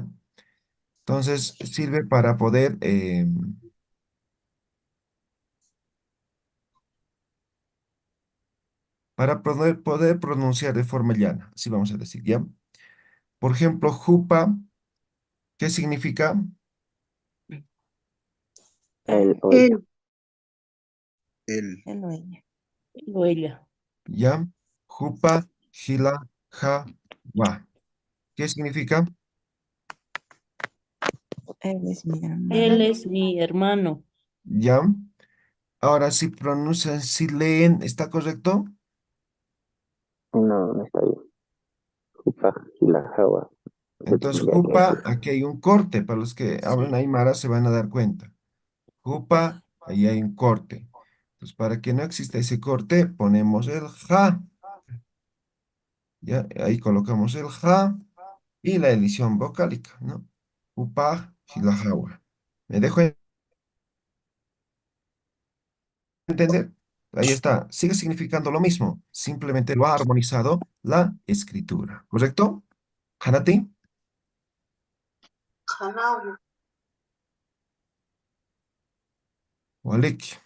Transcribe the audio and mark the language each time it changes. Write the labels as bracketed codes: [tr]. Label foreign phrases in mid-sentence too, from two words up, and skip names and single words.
[es] Entonces, sirve para poder pronunciar de forma llana, así vamos a decir, ¿ya? Por ejemplo, jupa, ¿qué significa? El o ella. Él, El, Él o ella. él o ella. ¿Ya? [ay] Jupa, jila, ja, wa. [es] ¿Qué significa? Él es mi Él hermano. es mi hermano. ¿Ya? Ahora, si pronuncian, si leen, ¿está correcto? No, no está bien. [ay] Jupa, Gila, Jawa. [es] Se Entonces, tendría que jupa, decir. aquí hay un corte. Para los que hablan aymara se van a dar cuenta. Jupa, ahí hay un corte. Entonces, para que no exista ese corte, ponemos el ja. ¿Ya? Ahí colocamos el ja y la edición vocálica, ¿no? [ay] Jupa, jilajawa. [es] ¿Me dejo entender? Ahí está. Sigue significando lo mismo. Simplemente lo ha armonizado la escritura. ¿Correcto? [ay] Hanati, Walik.